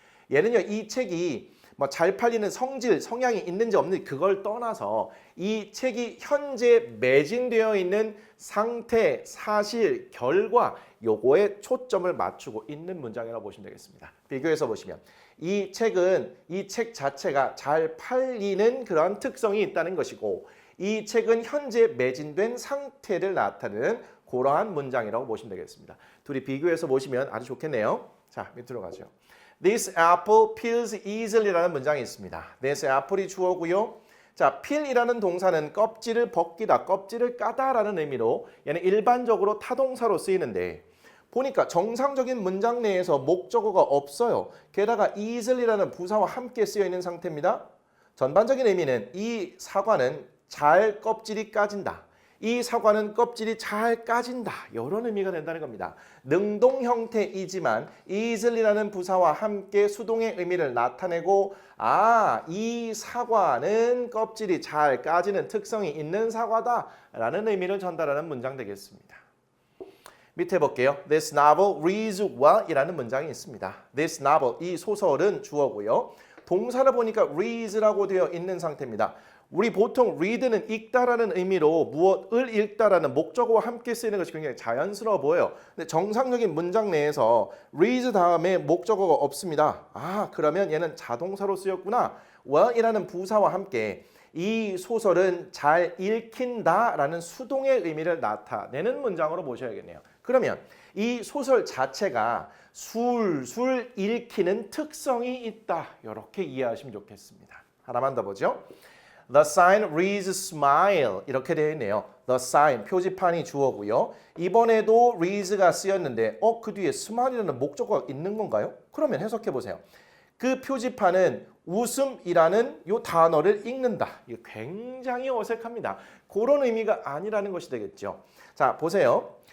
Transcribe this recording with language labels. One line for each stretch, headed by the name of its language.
Korean: 얘는요, 이 책이 뭐 잘 팔리는 성질, 성향이 있는지 없는지 그걸 떠나서 이 책이 현재 매진되어 있는 상태, 사실, 결과 요거에 초점을 맞추고 있는 문장이라고 보시면 되겠습니다. 비교해서 보시면 이 책은 이 책 자체가 잘 팔리는 그런 특성이 있다는 것이고 이 책은 현재 매진된 상태를 나타내는 그러한 문장이라고 보시면 되겠습니다. 둘이 비교해서 보시면 아주 좋겠네요. 자, 밑으로 가죠.
English: This apple peels easily
Korean: 라는 문장이 있습니다.
English: This apple
Korean: 이 주어고요. 자, peel이라는 동사는 껍질을 벗기다, 껍질을 까다라는 의미로 얘는 일반적으로 타동사로 쓰이는데 보니까 정상적인 문장 내에서 목적어가 없어요. 게다가 easily라는 부사와 함께 쓰여 있는 상태입니다. 전반적인 의미는 이 사과는 잘 껍질이 까진다. 이 사과는 껍질이 잘 까진다. 이런 의미가 된다는 겁니다. 능동 형태이지만 easily라는 부사와 함께 수동의 의미를 나타내고 이 사과는 껍질이 잘 까지는 특성이 있는 사과다라는 의미를 전달하는 문장 되겠습니다. 밑에 볼게요.
English: This novel reads well
Korean: 이라는 문장이 있습니다.
English: This novel,
Korean: 이 소설은 주어고요. 동사를 보니까 reads라고 되어 있는 상태입니다. 우리 보통 read는 읽다라는 의미로 무엇을 읽다라는 목적어와 함께 쓰이는 것이 굉장히 자연스러워 보여요. 근데 정상적인 문장 내에서 read 다음에 목적어가 없습니다. 그러면 얘는 자동사로 쓰였구나. well이라는 부사와 함께 이 소설은 잘 읽힌다라는 수동의 의미를 나타내는 문장으로 보셔야겠네요. 그러면 이 소설 자체가 술술 읽히는 특성이 있다. 이렇게 이해하시면 좋겠습니다. 하나만 더 보죠.
English: The sign reads smile
Korean: 이렇게 되어 있네요.
English: The sign
Korean: 표지판이 주어고요. 이번에도 reads가 쓰였는데 그 뒤에 smile이라는 목적어가 있는 건가요? 그러면 해석해 보세요. 그 표지판은 웃음이라는 이 단어를 읽는다. 이거 굉장히 어색합니다. 그런 의미가 아니라는 것이 되겠죠. 자, 보세요.